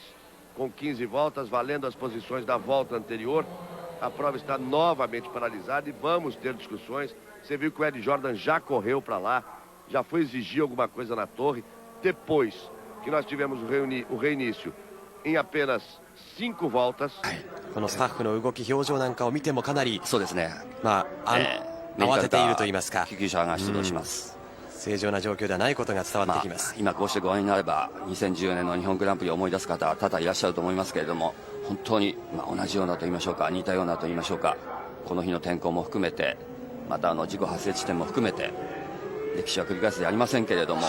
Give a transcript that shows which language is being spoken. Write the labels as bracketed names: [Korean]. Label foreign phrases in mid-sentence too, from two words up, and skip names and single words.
[Portuguese] Com 15 voltas, valendo as posições da volta anterior. A prova está novamente paralisada e vamos ter discussões. Você viu que o Ed Jordan já correu para lá, já foi exigir alguma coisa na torre. Depois que nós tivemos o reinício em apenas 5 voltas. [Japanese] このスタッフの動き、表情なんかを見てもかなり、そうですね。慌てていると言いますか、救急車が出動します。正常な状況ではないことが伝わってきます。今こうしてご覧になれば、2014年の日本グランプリを思い出す方は多々いらっしゃると思いますけれども、本当に同じようなと言いましょうか、似たようなと言いましょうか、この日の天候も含めて、また事故発生地点も含めて、 歴史は繰り返すでありませんけれども、